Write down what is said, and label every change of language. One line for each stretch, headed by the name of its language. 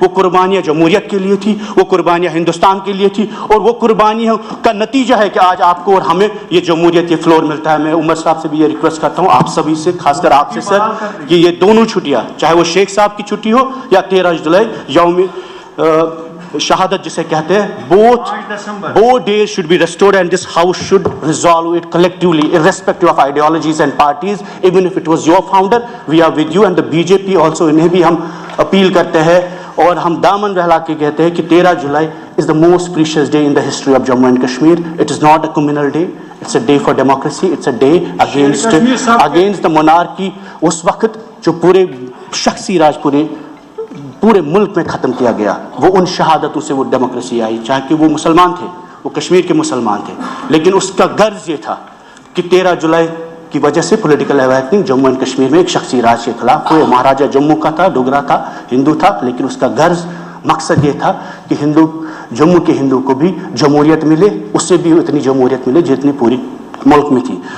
Hindi: वो कुर्बानियाँ जमहूरियत के लिए थी, वो कुर्बानियाँ हिंदुस्तान के लिए थी, और वो कुर्बानियों का नतीजा है कि आज आपको और हमें ये जमहूरियत, ये फ्लोर मिलता है। मैं उमर साहब से भी ये रिक्वेस्ट करता हूँ, आप सभी से, खासकर आपसे सर, कि ये दोनों छुट्टियाँ, चाहे वो शेख साहब की छुट्टी हो या 13 जुलाई यौम शहादत जिसे कहते हैं,
English: both days should be restored, and this house should resolve it collectively, irrespective of ideologies and parties. Even if it was your founder, we are with you, and the BJP also,
Hindi: इन्हें भी हम appeal करते हैं और हम दामन बहला के कहते हैं कि
English: 13 July is the most precious day in the history of Jammu and Kashmir. It is not a communal day. It's a day for democracy. It's a day against the monarchy.
Hindi: उस वक्त जो पूरे शख्सी राज पूरे मुल्क में ख़त्म किया गया, वो उन शहादतों से वो डेमोक्रेसी आई, चाहे कि वो मुसलमान थे, वो कश्मीर के मुसलमान थे, लेकिन उसका गर्ज ये था कि 13 जुलाई की वजह से political awakening Jammu and Kashmir में एक शख्सी राज के खिलाफ, वो महाराजा जम्मू का था, डोगरा था, हिंदू था, लेकिन उसका गर्ज मकसद ये था कि जम्मू के हिंदू को भी जमहूरियत मिले, उससे भी उतनी जमहूरियत मिले जितनी पूरी मुल्क में थी।